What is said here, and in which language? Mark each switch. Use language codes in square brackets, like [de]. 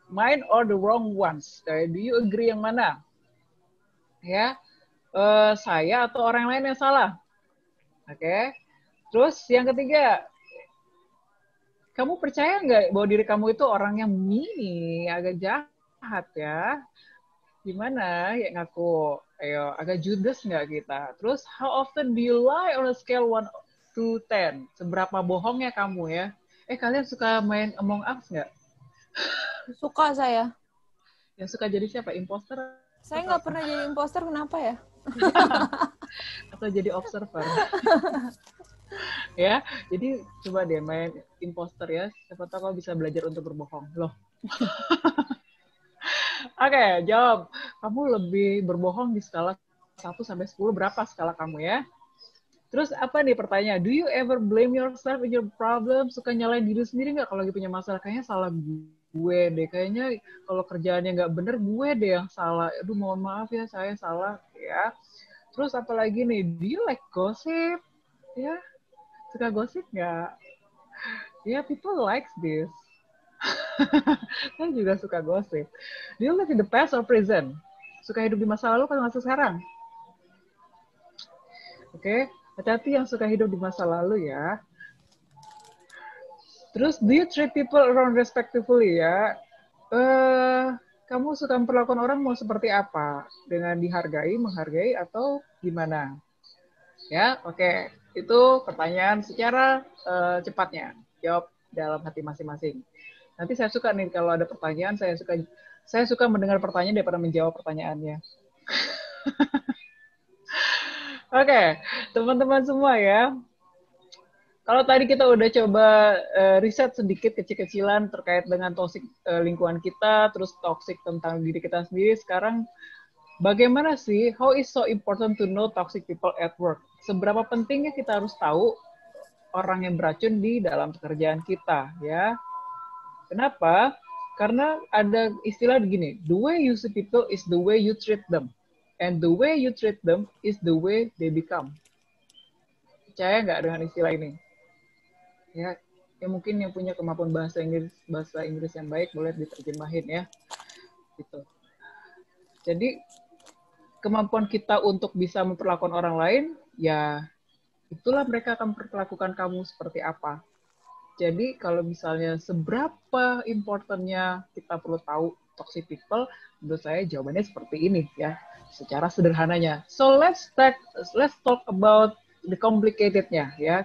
[en] Mine or the wrong ones. Do you agree [id] yang mana? Ya, saya atau orang lain yang salah. Oke. Terus yang ketiga, kamu percaya nggak bahwa diri kamu itu orang yang mean, agak jahat ya? Gimana ya ngaku? Ayo, agak judes nggak kita? [en] Terus, how often do you lie on a scale 1 to 10? [id] Seberapa bohongnya kamu ya? Kalian suka main Among Us nggak? Suka saya. Yang suka jadi siapa? Imposter? Saya nggak pernah jadi imposter, kenapa ya? Atau jadi observer? Ya, jadi coba deh main imposter ya. Siapa tahu kau bisa belajar untuk berbohong. Loh. Oke, jawab. Kamu lebih berbohong di skala 1 sampai 10 berapa skala kamu ya? Terus apa nih pertanyaan? [en] Do you ever blame yourself in your problem? [id] Suka nyalain diri sendiri nggak kalau lagi punya masalah? Kayaknya salah gue deh. Kayaknya kalau kerjaannya nggak bener, gue deh yang salah. Aduh, mohon maaf ya, saya salah. Ya. Terus apa lagi nih? [en] Do you like gossip? [id] Ya, suka gosip nggak? Ya, [en] people likes this. [id] Saya juga suka gosip. [en] Do you live in the past or present? [id] Suka hidup di masa lalu atau masa sekarang? Oke, hati-hati yang suka hidup di masa lalu ya. [en] Terus, do you treat people around respectfully ya? [id] Kamu suka memperlakukan orang mau seperti apa? Dengan dihargai, menghargai, atau gimana? Ya, oke. Itu pertanyaan secara cepatnya. Jawab dalam hati masing-masing. Nanti saya suka nih kalau ada pertanyaan, saya suka mendengar pertanyaan daripada menjawab pertanyaannya. Oke, teman-teman semua ya. Kalau tadi kita udah coba riset sedikit kecil-kecilan terkait dengan toksik lingkungan kita, terus toksik tentang diri kita sendiri, sekarang bagaimana sih, [en] how is so important to know toxic people at work? [id] Seberapa pentingnya kita harus tahu orang yang beracun di dalam pekerjaan kita, ya. Kenapa? Karena ada istilah begini, [en] the way you see people is the way you treat them. And the way you treat them is the way they become. [id] Percaya nggak dengan istilah ini? Ya mungkin yang punya kemampuan bahasa Inggris yang baik boleh diterjemahin ya. Gitu. Jadi kemampuan kita untuk bisa memperlakukan orang lain, ya itulah mereka akan memperlakukan kamu seperti apa. Jadi kalau misalnya seberapa importantnya kita perlu tahu toxic people, menurut saya jawabannya seperti ini ya, secara sederhananya. [en] So let's talk about the complicated-nya ya.